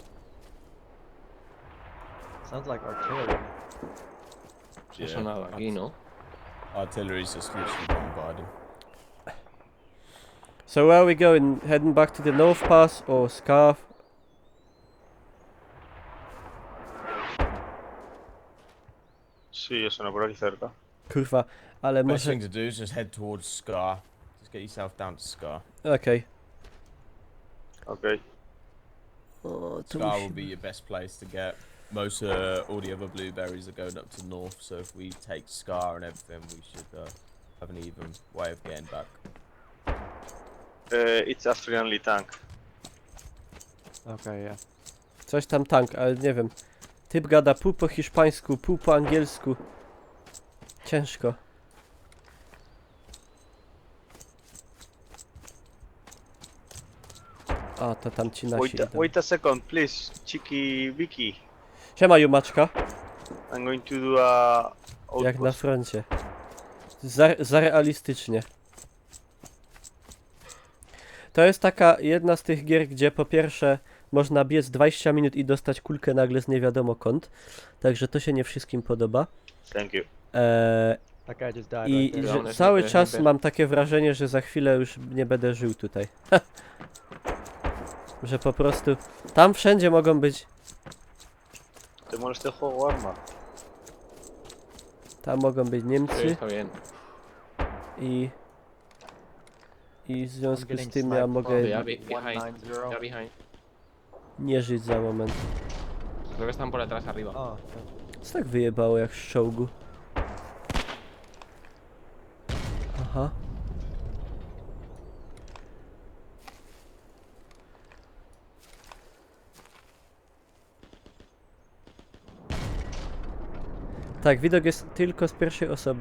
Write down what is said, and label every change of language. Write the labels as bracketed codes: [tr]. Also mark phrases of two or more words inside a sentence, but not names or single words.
[en] Sounds like artillery. [es] No sonaba aquí, ¿no? [en] Artillery's just literally bombarding. So where are we going? Heading back to the North Pass or Scarf? [es] Sí, eso no por aquí cerca. [pl] Kurwa, ale [en] Best [pl] może... [en] thing to do is just head towards Scar. Just get yourself down to Scar. [pl] Okej. [en] Okay. [pl] O, tu Scar musi... [en] will be your best place to get. Most all the other blueberries are going up to north, so if we take Scar and everything, we should have an even way of getting back. It's a friendly tank. Okay, yeah. [pl] Coś tam tank, ale nie wiem. Typ gada pół po hiszpańsku, pół po angielsku. Ciężko. A, to tam ci nasi idą. [en] Wait a second, please. Cheeky Vicky. [pl] Siema, Jumaczka. [en] I'm going to do a [pl] Jak na [en] outpost. [pl] froncie. Zarealistycznie. To jest taka jedna z tych gier, gdzie po pierwsze można biec 20 minut i dostać kulkę nagle z nie wiadomo kąt. Także to się nie wszystkim podoba. [en] Thank you. That guy just died I right there. [pl] że Dobra, cały dobra, czas dobra. mam takie wrażenie, że za chwilę już nie będę żył tutaj. Że po prostu tam wszędzie mogą być. [es] ¿Te molesta el juego, arma? [pl] Tam mogą być [es] Sí, [pl] Niemcy [es] está bien. [pl] i w związku z [en] getting [pl] tym ja [en] sniped [pl] mogę [en] from Yeah, behind. 190. Yeah, behind. [pl] nie żyć za moment. [es] Creo que están por detrás arriba. [en] Oh, [pl] Co tak wyjebało jak z czołgu? Aha. Tak, widok jest tylko z pierwszej osoby.